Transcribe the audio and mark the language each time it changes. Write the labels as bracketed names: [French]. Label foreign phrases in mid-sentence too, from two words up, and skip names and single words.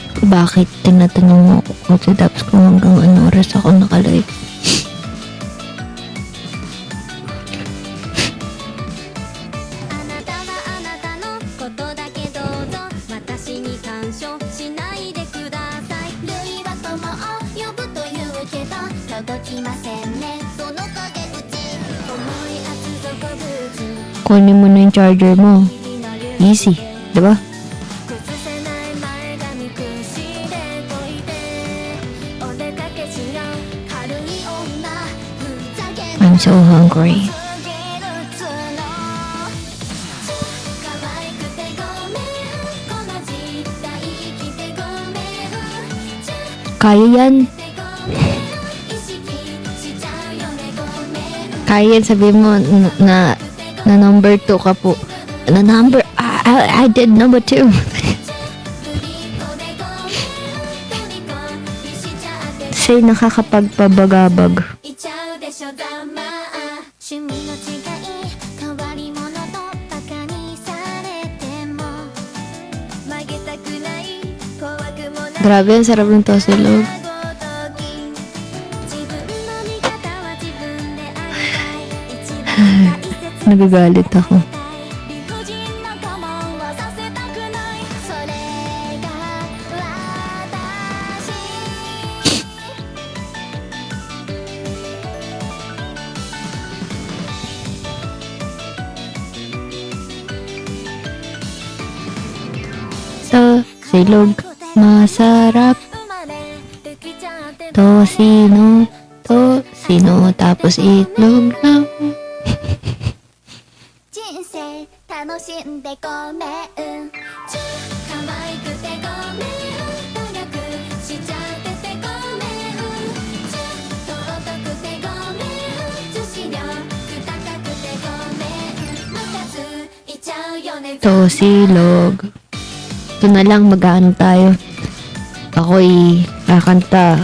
[Filipino] Bakit tinatanong mo ako kung si Dabs kung hanggang anong oras ako nakalive? [Japanese] あなたはあなたのことだけどうぞ私に干渉しないでください類は友を呼ぶと言うけど届きませんねその陰口思い厚底ブーツ [Filipino] Kunin mo na yung charger mo. [Japanese] 日々の流 [Filipino] Easy, di ba? [Japanese] 崩せない前髪くしでこいてお出かけしよう軽い女ふざけんな [English] I'm so hungry. [Japanese] 可愛くてごめんこの時代生きてごめん [Filipino] Kaya yan. [Japanese] 意識しちゃうよねごめん [Filipino] Kaya yan. Sabi mo na number 2 ka po. [English] Na number... I did number 2. [Japanese] ぶりっ子でごめん虜にしちゃって [Filipino] Say nakakapagpabagabag. [Japanese] いちゃうでしょざまあ趣味の違い変わり者とバカにされても曲げたくない怖くもない [Filipino] Grabe, ang sarap ng tosilog. [Japanese] 自分の味方は自分でありたい一番大切 [Filipino] Nagagalit ako. [Japanese] 理不尽な我慢はさせたくないそれが私 [Filipino] Tosilog, masarap. [Japanese] 生まれてきちゃって [Filipino] Tosino, tapos itlog lang. [Japanese] 人生楽しんでごめん可愛くてごめん努力しちゃっててごめん尊くてごめん女子力高くてごめんムカついちゃうよね [Filipino] Tosilog. Ito na lang, mag-ano tayo. Ako'y kakanta.